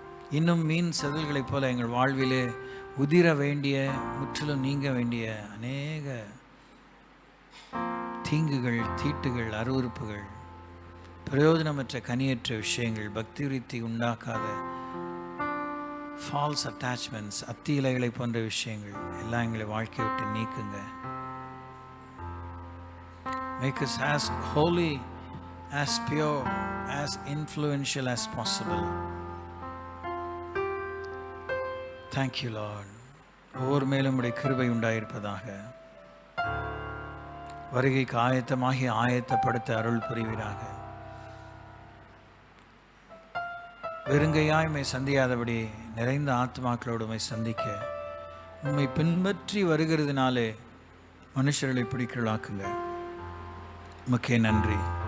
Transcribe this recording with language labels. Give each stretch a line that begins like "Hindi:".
Tamil: இன்னும் மீன் செதில்களைப் போல எங்கள் வாழ்விலே உதிர வேண்டிய, முற்றிலும் நீங்க வேண்டிய அநேக தீங்குகள், தீட்டுகள், அருவருப்புகள், பிரயோஜனமற்ற கனியற்ற விஷயங்கள், பக்தி விருத்தி உண்டாக்காத ஃபால்ஸ் அட்டாச்மெண்ட்ஸ், அத்தி இலைகளை போன்ற விஷயங்கள் எல்லாம் எங்களை வாழ்க்கையை விட்டு நீக்குங்க.
English: Make us as holy, as pure, as influential as possible. Thank you, Lord.
Tamil: ஒவ்வொரு மேலும் உடைய கிருபை உண்டாயிருப்பதாக. வருகைக்கு ஆயத்தப்படுத்த அருள் புரிவீராக. வெறுங்கையாய் உம்மை சந்தியாதபடி நிறைந்த ஆத்மாக்களோடு உம்மை சந்திக்க உம்மை பின்பற்றி வருகிறதுனாலே மனுஷர்களை பிடிக்கலாக்குங்க. உமக்கே நன்றி.